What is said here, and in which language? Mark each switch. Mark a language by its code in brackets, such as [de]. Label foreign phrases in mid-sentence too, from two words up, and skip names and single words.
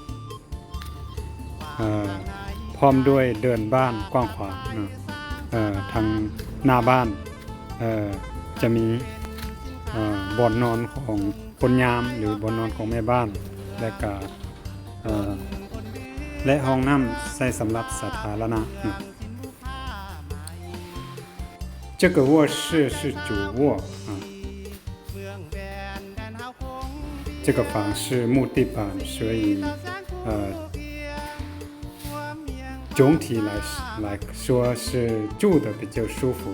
[th] พร้อมด้วยเดินบ้านกว้างขวางทางหน้าบ้านจะมีบ่อนนอนของคนยามหรือบ่อนนอนของแม่บ้าน และห้องน้ำใช้สำหรับสาธารณะ [zh] 这个卧室是主卧这个房是木地板，所以总体来说是住的比较舒服。